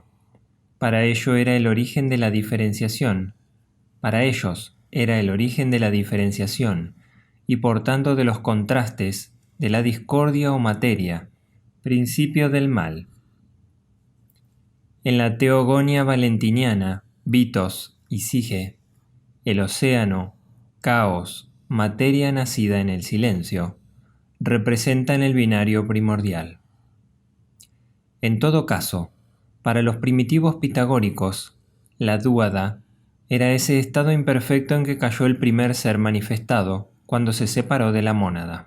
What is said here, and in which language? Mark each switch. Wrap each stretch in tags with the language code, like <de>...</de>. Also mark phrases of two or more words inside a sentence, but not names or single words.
<es>Para ello era el origen de la diferenciación. Para ellos era el origen de la diferenciación y por tanto de los contrastes, de la discordia o materia, principio del mal. En la teogonia valentiniana, Vitos y Sige, el océano, caos, materia nacida en el silencio, representan el binario primordial. En todo caso, para los primitivos pitagóricos, la dúada era ese estado imperfecto en que cayó el primer ser manifestado cuando se separó de la mónada.</es>